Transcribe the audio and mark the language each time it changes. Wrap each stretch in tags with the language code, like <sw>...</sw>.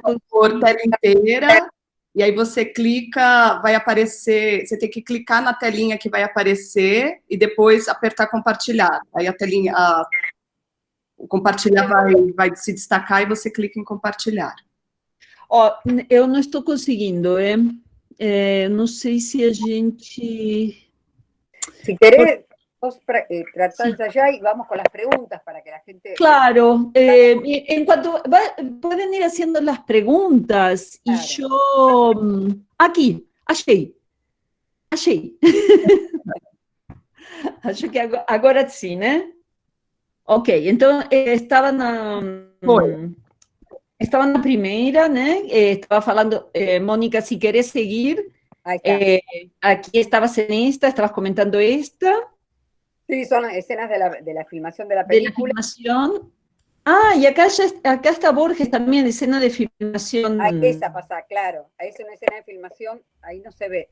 <pt>pode pôr tela inteira, e aí você clica, vai aparecer, você tem que clicar na telinha que vai aparecer, e depois apertar compartilhar. Aí a telinha, o compartilhar vai se destacar, e você clica em compartilhar. Ó, eu não estou conseguindo, não sei se a gente...</pt> <es>Si querés, vos tratás Sí. de allá y vamos con las preguntas para que la gente... Claro, en cuanto pueden ir haciendo las preguntas y Claro. yo aquí,</es> <pt>achei. Acho que agora sim, né? Ok, então estava na primeira, né? Estava falando,</pt> <es>Mónica, si querés seguir, Ahí está. aquí estabas en esta, estabas comentando esta, Sí, son escenas de la filmación de la de la película. filmación. Ah, y acá está Borges también, escena de filmación. Ahí esa pasa, claro. Ahí es una escena de filmación, ahí no se ve.</es>